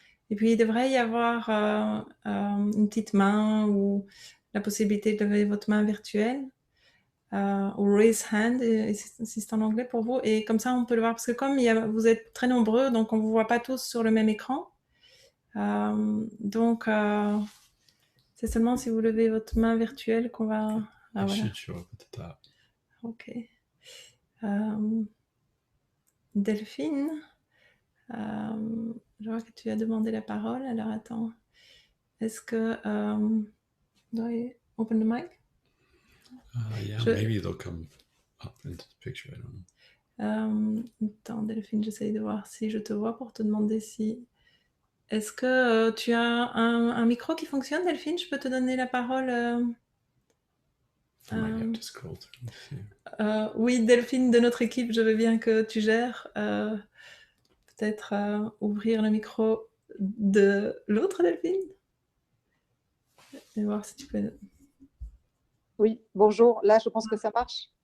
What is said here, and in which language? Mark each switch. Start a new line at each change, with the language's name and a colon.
French: Et puis, il devrait y avoir une petite main ou la possibilité de lever votre main virtuelle. Ou
English: raise hand,
French: si c'est en anglais pour vous. Et comme ça, on peut le voir. Parce que comme vous êtes très nombreux, donc on ne vous voit pas tous sur le même écran. Donc, c'est seulement si vous levez votre main virtuelle qu'on va... Ah,
English: It
French: voilà.
English: should show up at the top. Ok.
French: Delphine, je vois que tu as demandé la parole. Alors, attends. Est-ce que...
English: do I open the mic? Yeah, maybe they'll come up into the picture. I don't know.
French: Attends, Delphine, j'essaye de voir si je te vois pour te demander si... Est-ce que tu as un micro qui fonctionne, Delphine? Je peux te donner la parole
English: I might have to scroll through and see.
French: Oui, Delphine, de notre équipe, je veux bien que tu gères. Peut-être ouvrir le micro de l'autre Delphine et voir si tu peux... Oui, bonjour. Là, je pense que ça marche.